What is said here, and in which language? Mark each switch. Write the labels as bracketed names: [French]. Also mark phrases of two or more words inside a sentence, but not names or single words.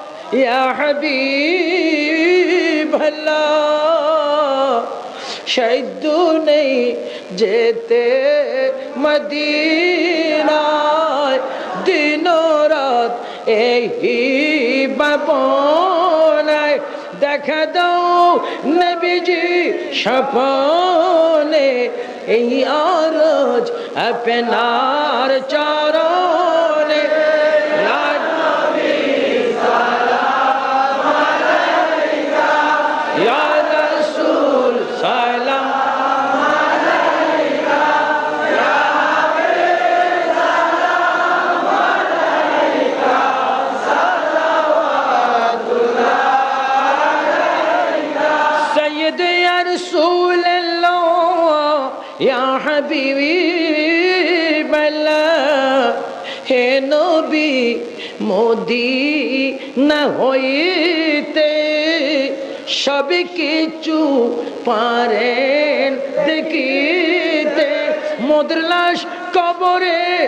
[Arabic] يا حبيب الله [Bangla] সাধ্য নেই যেতে মদিনায় দিন রাত এই ভাবনায় দেখা দাও নবীজি স্বপ্নে এই আরজ আপনার চরণে [Arabic] يا رسول سلام [Urdu] سید [Arabic] یا رسول اللہ یا حبیب اللہ [Urdu] ہے نبی [Bangla] মদিনা হইতে সব কিছু পারেন দেখিতে মোদের লাশ কবরে